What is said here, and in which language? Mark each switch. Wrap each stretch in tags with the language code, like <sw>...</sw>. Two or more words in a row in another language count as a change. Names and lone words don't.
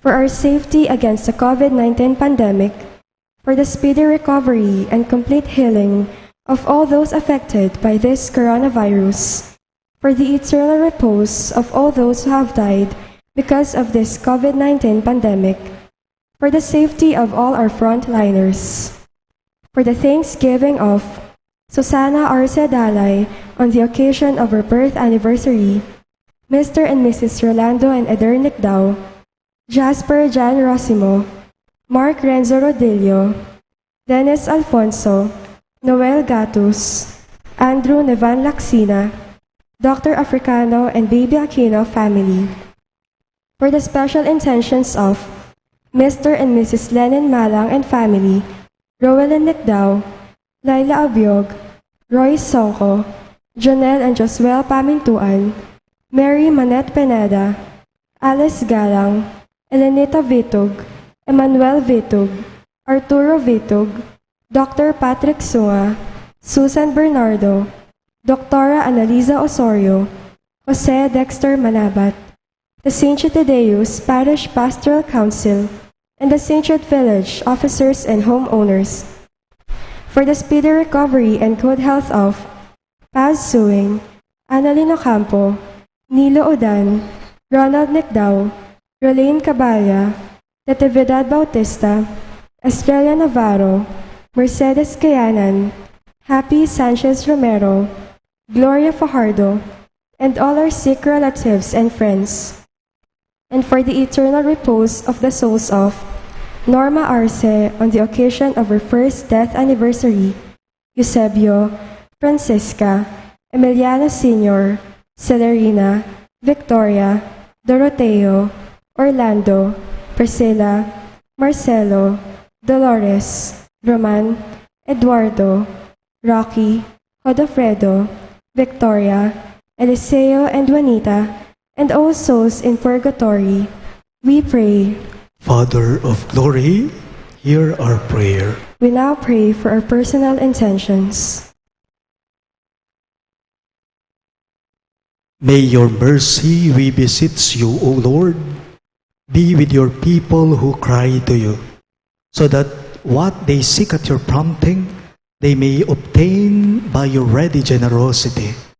<en>for our safety against the COVID-19 pandemic, for the speedy recovery and complete healing of all those affected by this coronavirus, for the eternal repose of all those who have died because of this COVID-19 pandemic, for the safety of all our frontliners, for the thanksgiving of Susana Arce Dalay on the occasion of her birth anniversary, Mr. and Mrs. Rolando and Eder Nicdao, Jasper Jan Rosimo, Mark Renzo Rodillo, Dennis Alfonso, Noel Gatus, Andrew Nevan Laxina, Dr. Africano and Baby Aquino family, for the special intentions of Mr. and Mrs. Lenin Malang and family, Roelyn Nicdao, Laila Abiog, Roy Songko, Jonel and Josuel Pamintuan, Mary Manette Pineda, Alice Galang, Elenita Vitug, Emmanuel Vitug, Arturo Vitug, Dr. Patrick Sunga, Susan Bernardo, Dr. Annalisa Osorio, Jose Dexter Manabat, the St. Thaddeus Parish Pastoral Council, and the St. Jude Village officers and homeowners, for the speedy recovery and good health of Paz Suing, Annalyn Ocampo, Nilo Odan, Ronald Nicdao, Rolene Caballa, Natividad Bautista, Estrella Navarro, Mercedes Cayanan, Happy Sanchez Romero, Gloria Fajardo, and all our sick relatives and friends, and for the eternal repose of the souls of Norma Arce on the occasion of her first death anniversary, Eusebio, Francisca, Emiliano Sr., Celerina, Victoria, Doroteo, Orlando, Priscilla, Marcelo, Dolores, Roman, Eduardo, Rocky, Godofredo, Victoria, Eliseo and Juanita, and all souls in purgatory, we pray. Father of glory, hear our prayer. We now pray for our personal intentions. May your mercy, we beseech you, O Lord, be with your people who cry to you, so that what they seek at your prompting, they may obtain by your ready generosity.</en>